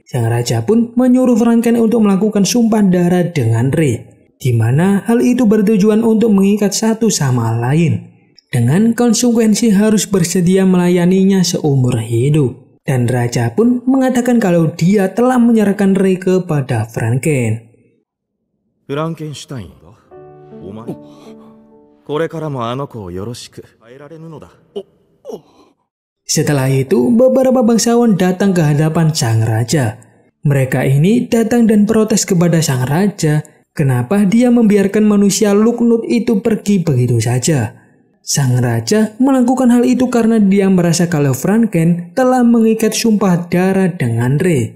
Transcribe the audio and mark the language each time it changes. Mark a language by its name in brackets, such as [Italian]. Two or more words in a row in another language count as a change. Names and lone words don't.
[Indonesian] Sang raja pun menyuruh Franken untuk melakukan sumpah darah dengan Rey, di mana hal itu bertujuan untuk mengikat satu sama lain, dengan konsekuensi harus bersedia melayaninya seumur hidup. Dan raja pun mengatakan kalau dia telah menyerahkan Rey kepada Franken. [Japanese] フランケンシュタイン、お前、これからもあの子をよろしく。変えられるのだ。 [Indonesian] Setelah itu, beberapa bangsawan datang ke hadapan sang raja. Mereka ini datang dan protes kepada sang raja, kenapa dia membiarkan manusia Luknut itu pergi begitu saja. Sang raja melakukan hal itu karena dia merasa kalau Franken telah mengikat sumpah darah dengan Rey.